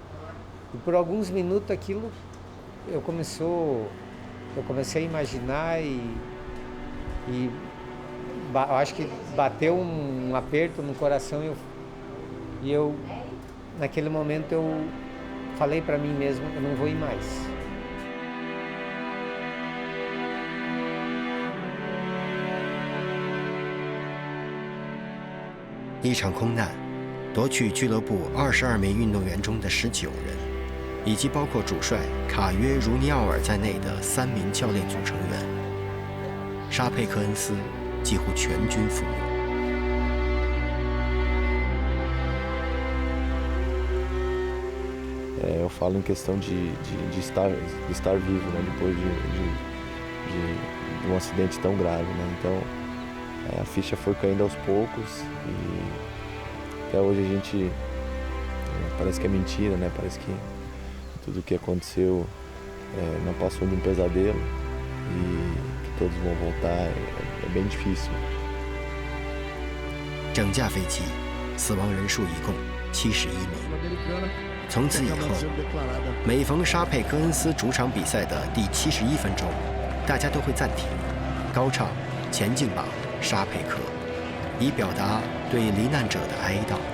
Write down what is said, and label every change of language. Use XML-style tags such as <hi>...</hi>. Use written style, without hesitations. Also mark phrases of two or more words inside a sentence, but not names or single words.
<pt>E por alguns minutos aquilo eu comecei a imaginar e acho que bateu um aperto no coração e E eu, naquele momento, eu falei para mim mesmo, eu não vou ir mais.</pt> <zh>一场空难，夺去俱乐部22名运动员中的19人，以及包括主帅卡约·茹尼奥尔在内的3名教练组成员。沙佩克恩斯几乎全军覆没。</zh> <pt>Eu falo em questão de estar vivo, né, depois de um acidente tão grave, né? Então a ficha foi caindo aos poucos e até hoje a gente parece que é mentira, né? Parece que tudo o que aconteceu não passou de um pesadelo e que todos vão voltar é bem difícil.</pt> <zh>整架飞机死亡人数一共71名。从此以后，每逢沙佩克恩斯主场比赛的第71分钟，大家都会暂停，高唱“前进吧，沙佩克”，以表达对罹难者的哀悼。</zh>